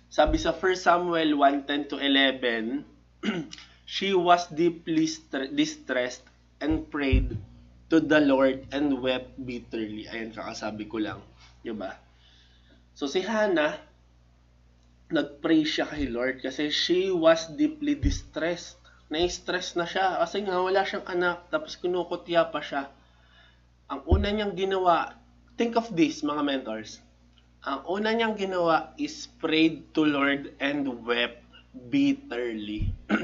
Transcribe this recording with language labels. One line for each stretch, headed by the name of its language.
Filipino: Sabi sa
English: 1 Samuel 1:10-11, she was deeply distressed and prayed to the Lord and wept bitterly.
Filipino: Ayan, kakasabi ko lang. Diba? So si Hannah, nag-pray siya kay Lord kasi
English: she was deeply distressed.
Filipino: Na-stress na siya kasi nga wala siyang anak tapos kinukutya pa siya. Ang una niyang ginawa,
English: think of this
Filipino: mga mentors. Ang una niyang ginawa
English: is prayed to Lord and wept bitterly.